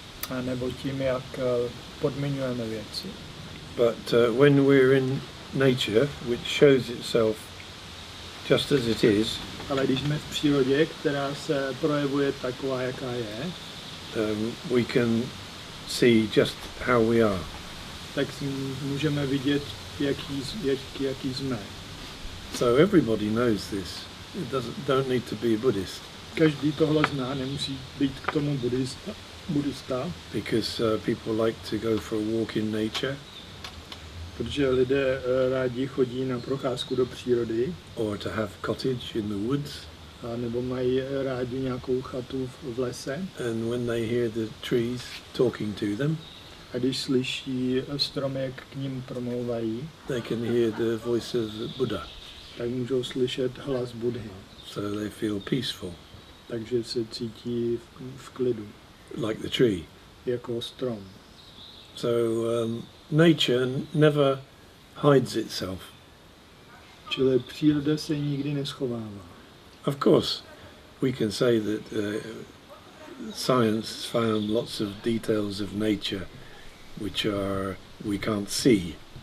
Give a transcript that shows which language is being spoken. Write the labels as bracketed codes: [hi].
[cs] A nebo tím, jak podmiňujeme věci. [en] But when we're in nature, which shows itself just as it is, [cs] ale když jsme v přírodě, která se projevuje taková, jaká je, [en] we can see just how we are. [cs] Tak můžeme vidět, jaký jsme. [en] So everybody knows this. It don't need to be a Buddhist. [cs] Každý tohle zná, nemusí být k tomu buddhista. [en] Because people like to go for a walk in nature. [cs] Protože lidé rádi chodí na procházku do přírody. [en] Or to have cottage in the woods. [cs] A nebo mají rádi nějakou chatu v lese. [en] And when they hear the trees talking to them, [cs] A když slyší stromy, jak k ním promlouvají, [en] they can hear the voice of Buddha. [cs] tak můžou slyšet hlas Budhy. [en] So they feel peaceful, [cs] Takže se cítí v klidu, [en] like the tree. [cs] jako strom. [en] So nature never hides itself. [cs] Čili příroda se nikdy neschovává. [en] Of course, we can say that science found lots of details of nature which we can't see.